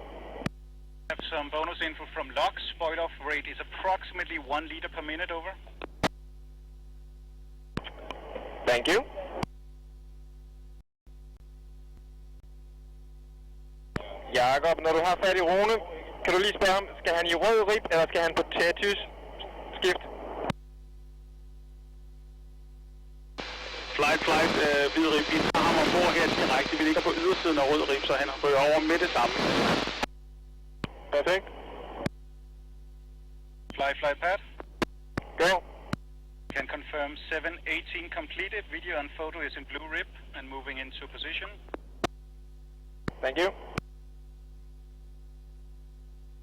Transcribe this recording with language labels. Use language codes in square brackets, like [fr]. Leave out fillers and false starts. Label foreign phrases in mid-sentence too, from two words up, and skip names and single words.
[en] Have some bonus info from logs. Boil off rate is approximately 1 liter per minute, over. Thank you. [da] Jakob, når du har fat i Rune, kan du lige spørge ham, skal han i rød rib, eller skal han på Tetys skift? Flight, hvid rib. Vi tager ham ombord her direkte. Vi ligger på ydersiden af rød rib, så han ryger over med det samme. Perfekt. [en] Flight, Pat. Go. Can confirm 718 completed. Video and photo is in blue rib and moving into position. Thank you.